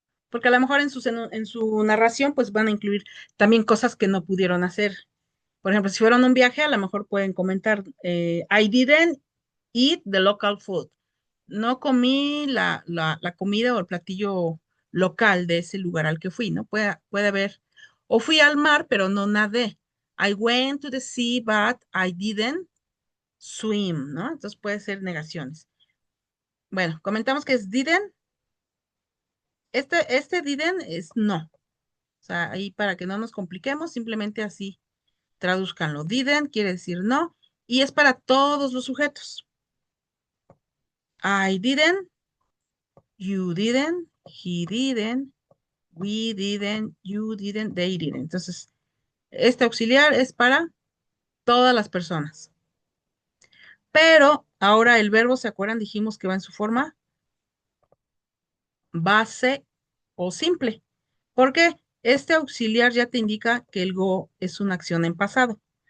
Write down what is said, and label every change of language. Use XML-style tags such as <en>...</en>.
<es>Porque a lo mejor en su narración pues van a incluir también cosas que no pudieron hacer. Por ejemplo, si fueron a un viaje, a lo mejor pueden comentar,</es> <en>I didn't eat the local food.</en> <es>No comí la comida o el platillo local de ese lugar al que fui, ¿no? Puede haber, o fui al mar, pero no nadé.</es> <en>I went to the sea, but I didn't swim,</en> <es>¿no? Entonces puede ser negaciones. Bueno, comentamos que es didn't. Este didn't es no. O sea, ahí para que no nos compliquemos, simplemente así traduzcanlo. Didn't quiere decir no y es para todos los sujetos.</es> <en>I didn't, you didn't, he didn't, we didn't, you didn't, they didn't.</en> <es>Entonces, este auxiliar es para todas las personas. Pero ahora el verbo, ¿se acuerdan? Dijimos que va en su forma base o simple. Porque este auxiliar ya te indica que el go es una acción en pasado.</es>